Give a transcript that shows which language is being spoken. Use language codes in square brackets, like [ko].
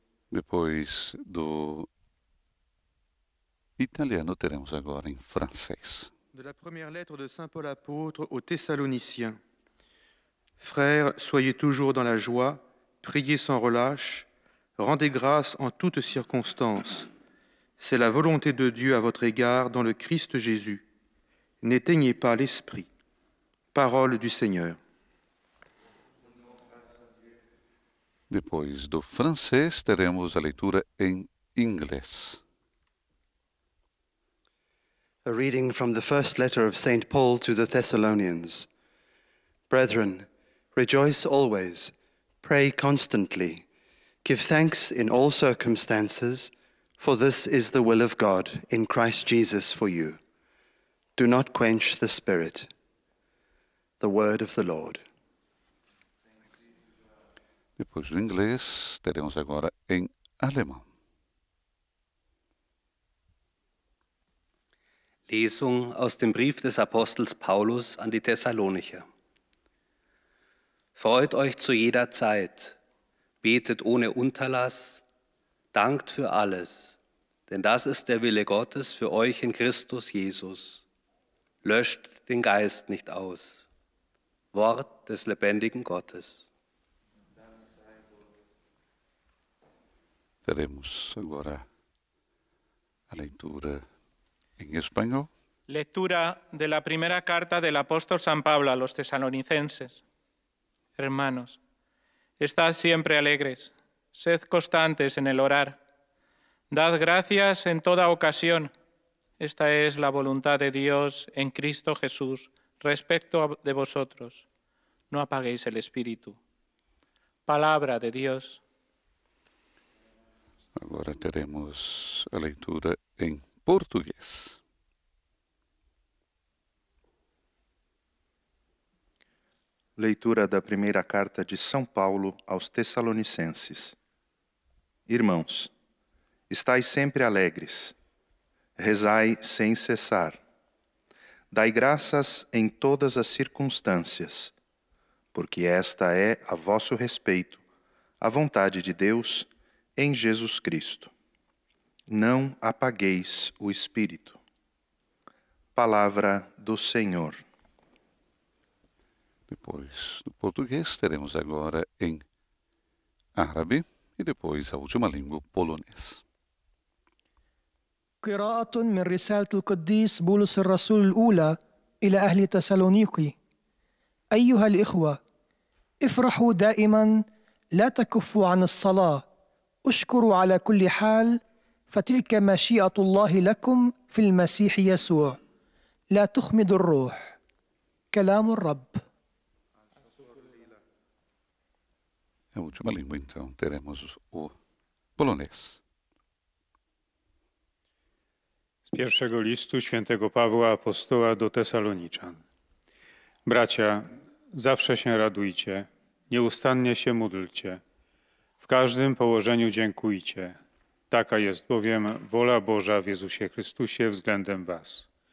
[pt] Depois do italiano, teremos agora em francês. [fr] De la première lettre de Saint Paul apôtre aux Thessaloniciens. Frères, soyez toujours dans la joie, priez sans relâche, rendez grâce en toutes circonstances. C'est la volonté de Dieu à votre égard dans le Christ Jésus. N'éteignez pas l'esprit. Parole du Seigneur. [pt] Depois do francês, teremos a leitura em inglês. [en] A reading from the first letter of St. Paul to the Thessalonians. Brethren, rejoice always, pray constantly, give thanks in all circumstances, for this is the will of God in Christ Jesus for you. Do not quench the Spirit. The word of the Lord. [pt] Depois do inglês, teremos agora em alemão. [de] Lesung aus dem Brief des Apostels Paulus an die Thessalonicher. Freut euch zu jeder Zeit, betet ohne Unterlass, dankt für alles, denn das ist der Wille Gottes für euch in Christus Jesus. Löscht den Geist nicht aus. Wort des lebendigen Gottes. [pt] Teremos agora a leitura em espanhol. [es] Lectura de la primera carta del apóstol San Pablo a los tesalonicenses. Hermanos, estad siempre alegres, sed constantes en el orar. Dad gracias en toda ocasión. Esta es la voluntad de Dios en Cristo Jesús respecto de vosotros. No apaguéis el espíritu. Palabra de Dios. [pt] Agora teremos a leitura em português. Leitura da primeira carta de São Paulo aos Tessalonicenses. Irmãos, estai sempre alegres, rezai sem cessar. Dai graças em todas as circunstâncias, porque esta é, a vosso respeito, a vontade de Deus em Jesus Cristo. Não apagueis o Espírito. Palavra do Senhor. Depois do português, teremos agora em árabe e depois a última língua, polonês. [ar] قراءة من رسالة القديس بولس الرسول الأولى إلى أهل تسالونيقي. أيها الإخوة، افرحوا دائما، لا تكفوا عن الصلاة، اشكروا على كل حال، فتلك مشيئة الله لكم في المسيح يسوع. لا تخمدوا الروح. كلام الرب. [pt] A última língua, então, teremos o polonês. [pl] Z pierwszego listu świętego Pawła apostoła do Tesaloniczan. Bracia, zawsze się radujcie, nieustannie się módlcie, w każdym położeniu dziękujcie. Taka jest bowiem wola Boża w Jezusie Chrystusie względem was.